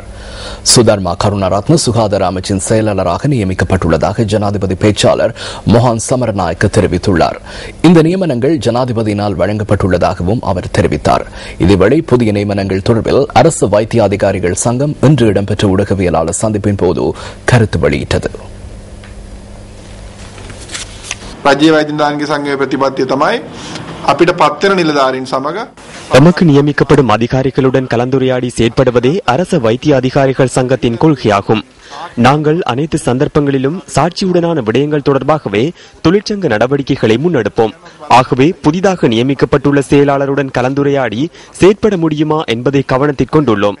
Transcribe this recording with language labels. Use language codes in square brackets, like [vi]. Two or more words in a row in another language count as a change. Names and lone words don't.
[ta] சுதர்மா கருணாரத்ன சுகாதார அமைச்சின் செயலாளராக நியமிக்கப்பட்டுள்ளதாக ஜனாதிபதி பேச்சாளர் மொஹான் சமரநாயக்க தெரிவித்துள்ளார். இந்த நியமனங்கள் ஜனாதிபதியினால் வழங்கப்பட்டுள்ளதாகவும் அவர் தெரிவித்தார். இதேவேளை புதிய நியமனங்கள் தொடர்பில் அரசு வைத்திய அதிகாரிகள் சங்கம் இன்று இடம்பெற்ற ஊடகவியலாளர் சந்திப்பின் போது கருத்து வெளியிட்டது. [si] රජයේ වෛද්‍යනිලධාරීන්ගේ සංඝයේ ප්‍රතිපත්තිය තමයි අපිට පත් වෙන නිලධාරීන් සමග [ta] நமக்கு நியமிக்கப்படும் அதிகாரிகளுடன் கலந்துரையாடி செயற்படுவதே அரச வைத்திய அதிகாரிகள் சங்கத்தின் கொள்கையாகும். நாங்கள் அனைத்து சந்தர்ப்பங்களிலும் சாட்சியுடனான விடயங்கள் தொடர்பாகவே தொழிற்சங்க நடவடிக்கைகளை முன்னெடுப்போம். ஆகவே புதிதாக நியமிக்கப்பட்டுள்ள செயலாளருடன் கலந்துரையாடி செயற்பட முடியுமா என்பதை கவனத்தில் கொண்டுள்ளோம்.